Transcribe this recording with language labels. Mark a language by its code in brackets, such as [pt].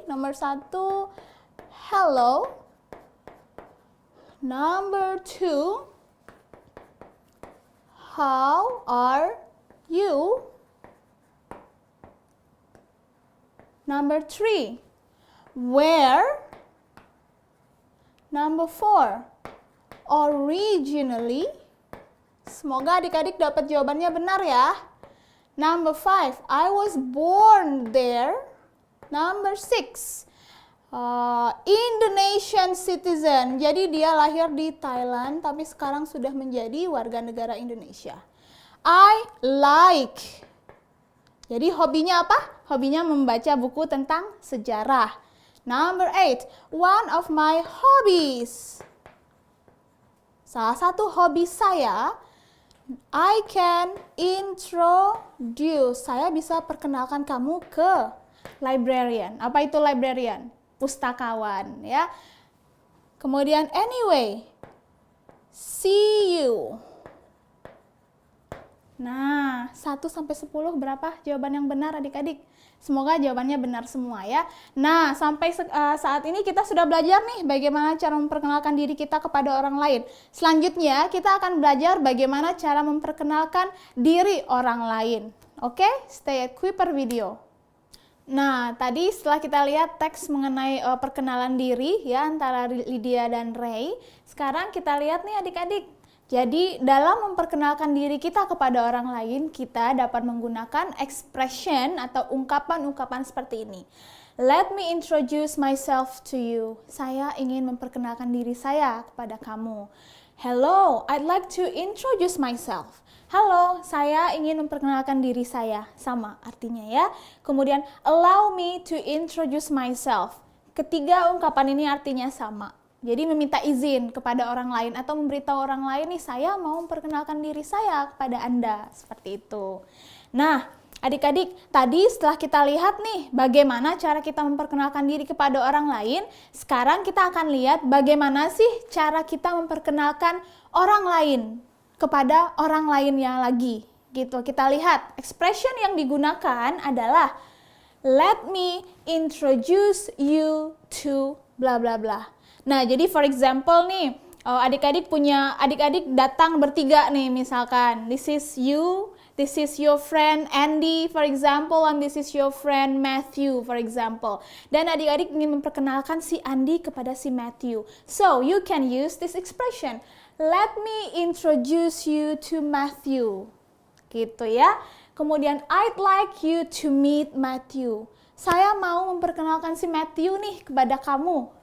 [id] Nomor 1, [en] hello. Number 2, how are you? Number 3, where? Number 4, originally. [id] Semoga adik-adik dapat jawabannya benar ya. [en] Number 5, I was born there. Number 6, Indonesian citizen. [id] Jadi dia lahir di Thailand tapi sekarang sudah menjadi warga negara Indonesia. [en] I like. [id] Jadi hobinya apa? Hobinya membaca buku tentang sejarah. [en] Number 8, one of my hobbies. [id] Salah satu hobi saya, [en] I can introduce. [id] Saya bisa perkenalkan kamu ke librarian. Apa itu librarian? Pustakawan, ya. [en] Kemudian anyway, see you. [id] Nah, 1 sampai 10 berapa jawaban yang benar adik-adik? Semoga jawabannya benar semua ya. Nah, sampai saat ini kita sudah belajar nih bagaimana cara memperkenalkan diri kita kepada orang lain. Selanjutnya kita akan belajar bagaimana cara memperkenalkan diri orang lain. Oke, stay at Kuiper Video. Nah, tadi setelah kita lihat teks mengenai perkenalan diri ya antara Lydia dan Ray, sekarang kita lihat nih adik-adik. Jadi, dalam memperkenalkan diri kita kepada orang lain, kita dapat menggunakan expression atau ungkapan-ungkapan seperti ini. [en] Let me introduce myself to you. [id] Saya ingin memperkenalkan diri saya kepada kamu. [en] Hello, I'd like to introduce myself. [id] Halo, saya ingin memperkenalkan diri saya. Sama artinya ya. [en] Kemudian, allow me to introduce myself. [id] Ketiga ungkapan ini artinya sama. Jadi meminta izin kepada orang lain atau memberitahu orang lain nih, saya mau memperkenalkan diri saya kepada Anda. Seperti itu. Nah, adik-adik, tadi setelah kita lihat nih bagaimana cara kita memperkenalkan diri kepada orang lain, sekarang kita akan lihat bagaimana sih cara kita memperkenalkan orang lain kepada orang lainnya lagi, gitu. Kita lihat expression yang digunakan adalah [en] let me introduce you to bla bla [id] bla. Nah, jadi [en] for example [id] nih, adik-adik datang bertiga nih misalkan. [en] This is you, this is your friend Andy for example, and this is your friend Matthew for example. [id] Dan adik-adik ingin memperkenalkan si Andy kepada si Matthew. [en] So, you can use this expression. Let me introduce you to Matthew. [id] Gitu ya. [en] Kemudian, I'd like you to meet Matthew. [id] Saya mau memperkenalkan si Matthew nih kepada kamu.